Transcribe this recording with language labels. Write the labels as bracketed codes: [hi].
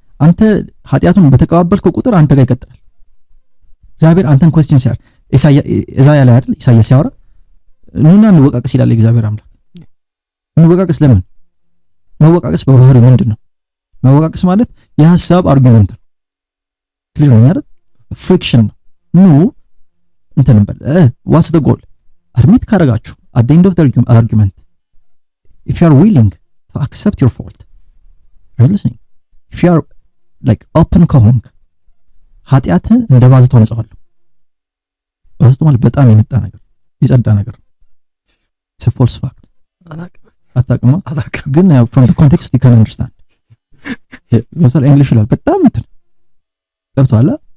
[am] አንተ ኃጢአቱን በተቀባበልከው ቁጥር አንተ ጋር ይቀጥላል። እግዚአብሔር አንተን ኩዌስችን ሲያር ኢሳይያስ ላይ አይደል? ኢሳይያስ ሲያወራ ኑና እንወቃቀስ ይላል እግዚአብሔር አምላክ። እንወቃቀስ ለምን? መወቃቀስ በባህሪው ምንድነው? መወቃቀስ ማለት የሐሳብ አርጊመንት ነው። ክሊር ነው አይደል? ፍሪክሽን ነው። ኑ እንትን እንበል ዋትስ ዘ ጎል አድሚት ካረጋችሁ [en] at the end of the argument if you are willing to accept your fault, are you listening? if you are like open [am] ከሆንክ ኃጢአትህ እንደ ባዝቶ ነጻዋለሁ። ባዝቶ ማለት በጣም የነጣ ነገር የጸዳ ነገር [en] it's a false fact። [am] አታውቅም ግን [en] from the context you can understand። [am] ለምሳሌ እንግሊሽ ይላል በጣም እንትን ገብቶሃል?